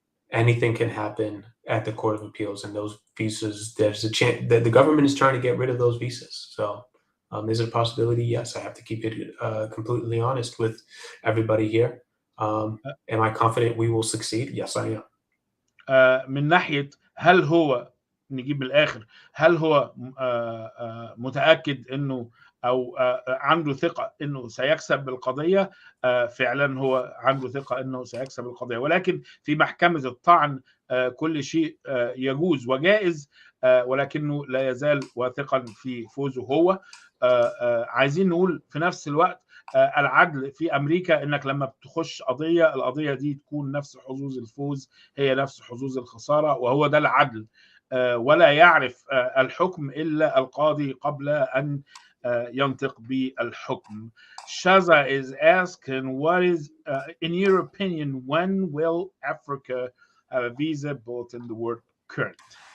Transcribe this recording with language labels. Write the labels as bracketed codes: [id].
[en] Anything can happen at the Court of Appeals, and those visas, there's a chance that the government is trying to get rid of those visas. So is it a possibility? Yes, I have to keep it completely honest with everybody here. Am I confident we will succeed? Yes, I am. [ar] من ناحية هل هو نجيب الآخر، هل هو متأكد إنه أو عنده ثقة إنه سيكسب القضية؟ فعلا هو عنده ثقة إنه سيكسب القضية، ولكن في محكمة الطعن كل شيء يجوز وجائز، ولكنه لا يزال واثقا في فوزه هو. عايزين نقول في نفس الوقت العدل في أمريكا، إنك لما بتخش قضية، القضية دي تكون نفس حظوظ الفوز هي نفس حظوظ الخسارة، وهو ده العدل. ولا يعرف الحكم إلا القاضي قبل أن ينطق بالحكم. [en] Shaza is asking, what is, in your opinion, when will Africa have a visa bulletin, the word current?